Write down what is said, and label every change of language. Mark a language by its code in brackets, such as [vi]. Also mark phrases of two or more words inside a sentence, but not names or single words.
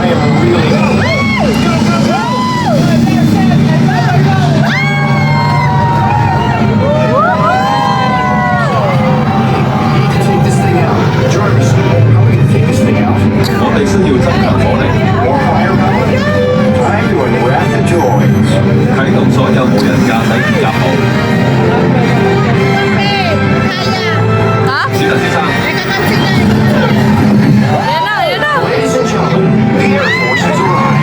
[yue] 我哋需要增強火力，啟動所有無人駕駛鐵閘號。 Ha? 是啦，先生。 [tl] Ayan na, ayan na. [en] Ladies and gentlemen, the Air Force has arrived.